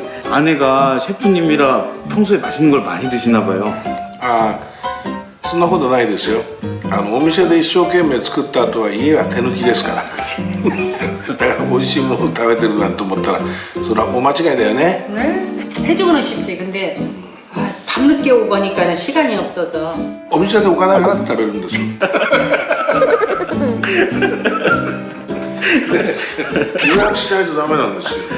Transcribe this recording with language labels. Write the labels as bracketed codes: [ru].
[ko] 아내가 셰프님이라 평소에 맛있는 걸 많이 드시나 봐요. [ja] ああ、そんなことないですよ。お店で一生懸命作った後は家は手抜きですから。だから美味しいものを食べてるなんて思ったら、それはお間違いだよね。 [ko] 해주고는 싶지. 근데 밤늦게 오고 하니까 시간이 없어서. [ja] お店でお金払って食べるんですよ。予約しないとダメなんですよ。